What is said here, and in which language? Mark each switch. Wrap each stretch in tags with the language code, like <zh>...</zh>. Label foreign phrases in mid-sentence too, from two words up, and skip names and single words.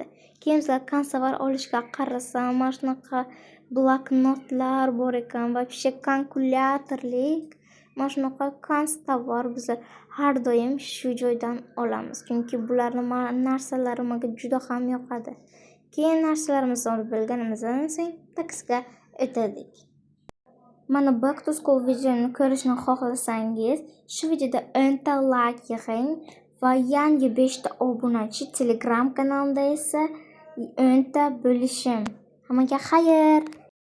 <uz>Keyin bizlar konstovar olishga qarasam, mana shunaqa bloknotlar bor ekan va вообще kalkulyatorlik. Mana shunaqa konstovar bizlar har doim shu joydan olamiz. Chunki bularning narsalari menga juda ham yoqadi. Keyin narsalarimizni olib bo'lganimizdan so'ng taksiga o'tdik. Mana</uz> <en>back to school</en> <uz>videoni ko'rishni xohlasangiz, shu videoda 10 ta like yig'ing va yangi 5 ta obunachi, Telegram kanalimda esa 10 ta bo'lishim. Hammaga xayr.</uz>